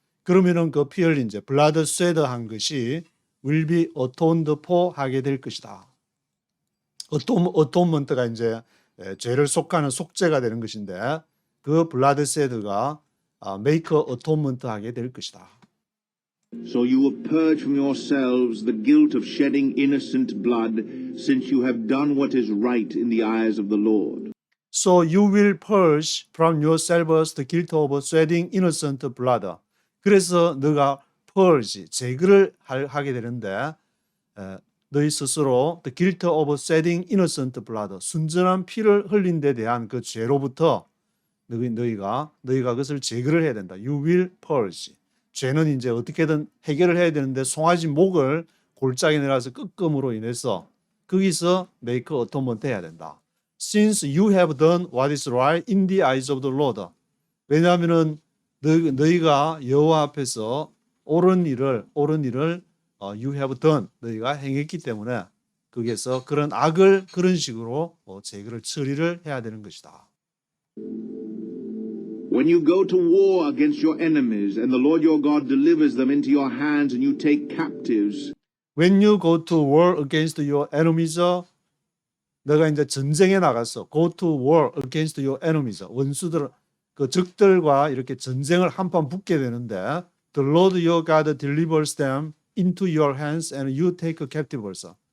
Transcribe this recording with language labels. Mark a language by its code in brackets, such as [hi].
[ko] 그러면은 그 피 흘린 죄, bloodshed 한 것이 [en] will be atoned for [ko] 하게 될 것이다. atonement가 이제 죄를 속하는 속죄가 되는 것인데 그 bloodshed가 [en] make atonement [ko] 하게 될 것이다. [en] So you will purge from yourselves the guilt of shedding innocent blood, since you have done what is right in the eyes of the Lord. So you will purge from yourselves the guilt of shedding innocent blood. [ko] 그래서 너가 purge, 제거를 하게 되는데 너희 스스로 [en] the guilt of shedding innocent blood, [ko] 순전한 피를 흘린 데 대한 그 죄로부터 너희가 그것을 제거를 해야 된다. [en] You will purge. [ko] 죄는 이제 어떻게든 해결을 해야 되는데 송아지 목을 골짜기 내려서 꺾음으로 인해서 거기서 [en] make atonement [ko] 해야 된다. [en] Since you have done what is right in the eyes of the Lord. [ko] 왜냐하면은 너희가 여호와 앞에서 옳은 일을 [en] you have done [ko] 너희가 행했기 때문에 거기에서 그런 악을 그런 식으로 제거를 처리를 해야 되는 것이다. [en] When you go to war against your enemies and the Lord your God delivers them into your hands and you take captives, When you go to war against your enemies, [ko] 너가 이제 전쟁에 나가서 [en] go to war against your enemies, [ko] 원수들 그 적들과 이렇게 전쟁을 한판 붙게 되는데 [en] the Lord your God delivers them into your hands and you take captives.